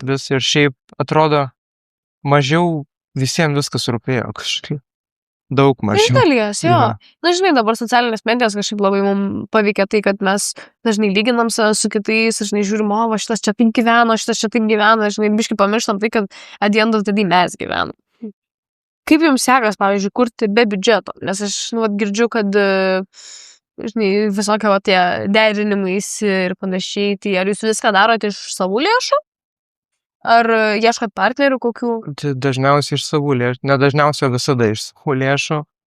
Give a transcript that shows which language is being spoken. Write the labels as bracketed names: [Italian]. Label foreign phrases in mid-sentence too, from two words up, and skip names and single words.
[Lithuanian] Vis ir šiaip atrodo mažiau visiems viskas rūpėjo kažkaip. Daug mažiau. Iš dalies, jo. Jo. Na, žinai, dabar socialinės medijos kažkaip labai mums paveikia tai, kad mes dažnai lyginam save su kitais, žinai, žiūrim, o, šitas čia taip gyveno, šitas čia taip gyvena, žinai, biškai pamirštam tai, kad [English] at the end of the day [Lithuanian] mes gyvenam. Kaip jums sekas, pavyzdžiui, kurti be biudžeto? Nes aš, girdžiu, kad, žinai, visokio tie derinimais ir panašiai, tai ar jūs viską darote iš savų lėšų? Ar ieškat partnerių kokių? Tai dažniausiai iš savų lėšų, nedažniausiai visada iš savų lėšų.